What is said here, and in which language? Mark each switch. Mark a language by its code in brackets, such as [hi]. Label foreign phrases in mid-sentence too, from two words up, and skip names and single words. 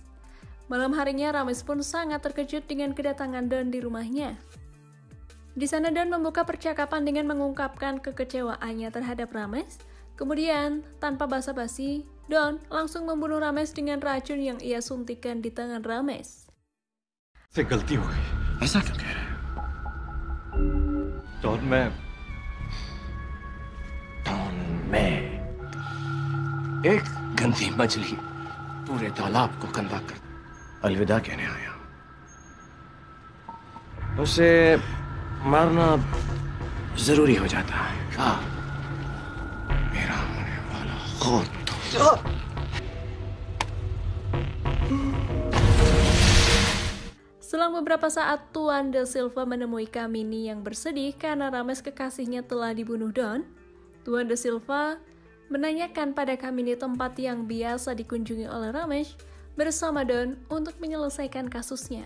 [id] Malam harinya, Rames pun sangat terkejut dengan kedatangan Don di rumahnya. Di sana Don membuka percakapan dengan mengungkapkan kekecewaannya terhadap Rames. Kemudian, tanpa basa-basi, Don langsung membunuh Rames dengan racun yang ia suntikkan di tangan Rames. [hi] से गलती हो गई। ऐसा क्यों कह रहे हैं? डॉन मैं एक गंदी मछली पूरे तालाब को गंदा कर अलविदा कहने आया। उसे मारना जरूरी हो जाता है। हाँ, मेरा होने वाला खुद। [id] Selang beberapa saat, Tuan De Silva menemui Kamini yang bersedih karena Rames kekasihnya telah dibunuh Don. Tuan De Silva menanyakan pada Kamini tempat yang biasa dikunjungi oleh Rames bersama Don untuk menyelesaikan kasusnya.